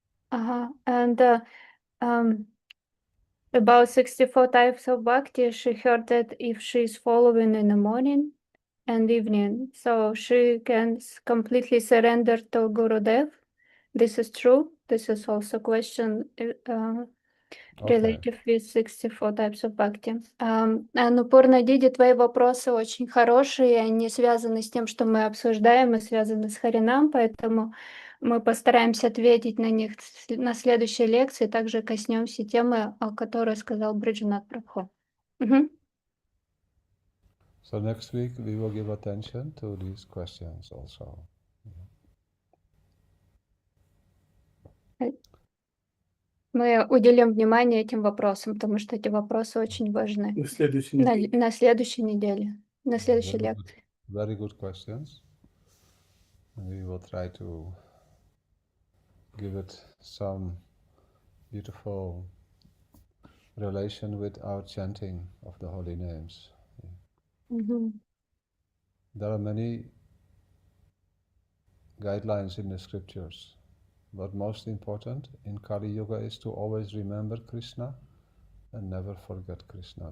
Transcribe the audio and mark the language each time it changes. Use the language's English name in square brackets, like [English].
[English] And about 64 types of bhakti, she heard that if she is following in the morning and evening, so she can completely surrender to Gurudev. This is true. This is also question related with 64 types of bhakti. [Russian] Annapurna Didi, твои вопросы очень хорошие, они связаны с тем, что мы обсуждаем, и связаны с Харинам, поэтому мы постараемся ответить на них на следующей лекции, также коснемся темы, о которой сказал Враджанатх Прабху. [English] So next week we will give attention to these questions also. [Russian] Мы уделим внимание этим вопросам, потому что эти вопросы очень важны. На следующей неделе, на следующей лекции. [English] Very good questions. And we will try to give it some beautiful relation with our chanting of the holy names. There are many guidelines in the scriptures, but most important in Kali Yuga is to always remember Krishna and never forget Krishna.